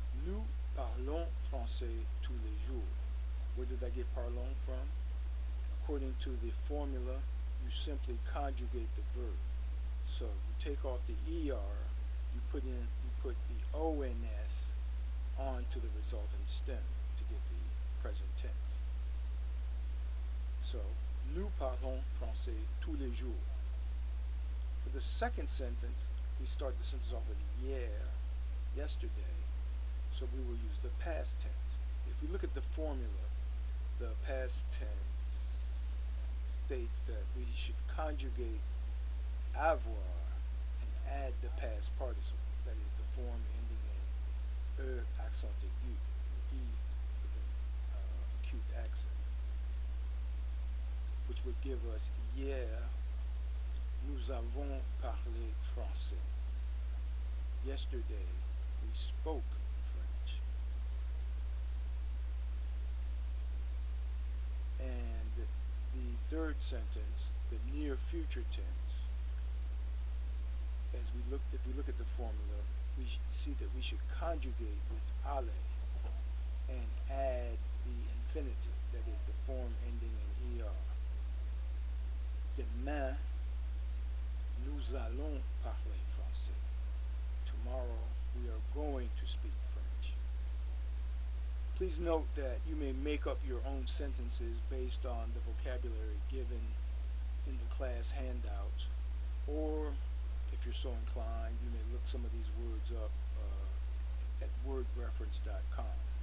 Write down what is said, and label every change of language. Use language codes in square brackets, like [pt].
[fr] Nous parlons français tous les jours. [en] Where did I get parlons from? According to the formula, you simply conjugate the verb. So you take off the er, you put the ons onto the resultant stem to get the present tense. [fr] So, nous parlons français tous les jours. [en] For the second sentence, we start the sentence off with hier, yesterday, so we will use the past tense. If we look at the formula, the past tense states that we should conjugate avoir and add the past participle, that is the form ending in accent aigu, e with an acute accent, which would give us [fr] hier nous avons parlé français. [en] Yesterday we spoke French. And the third sentence, the near future tense, if we look at the formula, we see that we should conjugate with aller and add the infinitive, that is the form ending in er. [fr] Demain, nous allons parler français. [en] Tomorrow, we are going to speak French. Please note that you may make up your own sentences based on the vocabulary given in the class handouts, or if you're so inclined, you may look some of these words up at wordreference.com.